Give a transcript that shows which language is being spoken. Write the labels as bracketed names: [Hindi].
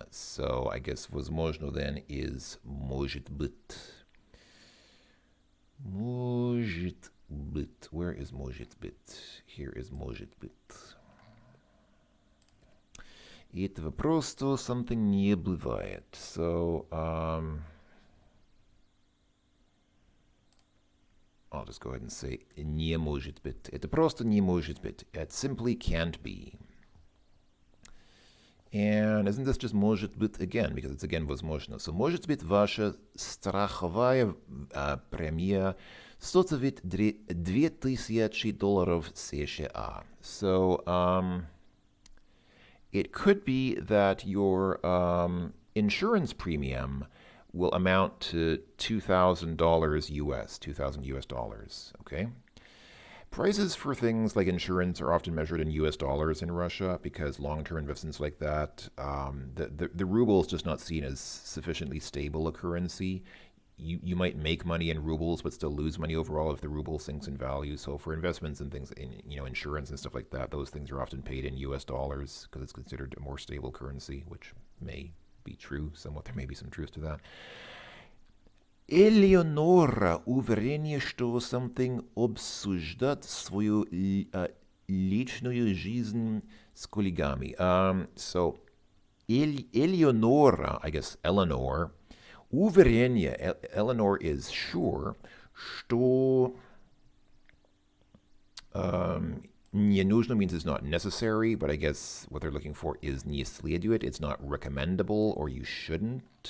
[English] So I guess возможно then is может быть. Может быть. Where is может быть? Here is может быть. [Russian] Этого просто something не бывает. [English] So, I'll just go ahead and say [Russian] не может быть. Это просто не может быть. [English] It simply can't be. And isn't this just может быть again? Because it's again возможно. [Russian] So, может быть, ваша страховая премия составит $2000 США. [English] So, it could be that your insurance premium will amount to $2,000 US, $2,000 US, okay? Prices for things like insurance are often measured in US dollars in Russia because long-term investments like that, the ruble is just not seen as sufficiently stable a currency. You might make money in rubles but still lose money overall if the ruble sinks in value. So for investments and things in insurance and stuff like that, those things are often paid in US dollars because it's considered a more stable currency, which may be true somewhat. There may be some truth to that. [Russian] Элеонора уверение, что something обсуждать свою личную жизнь с коллегами. [English] So Eleonora, I guess Eleanor. Уверение, Eleanor is sure, [Russian] что не нужно [English] means it's not necessary, but I guess what they're looking for is [Russian] не следует. [English] It's not recommendable or you shouldn't.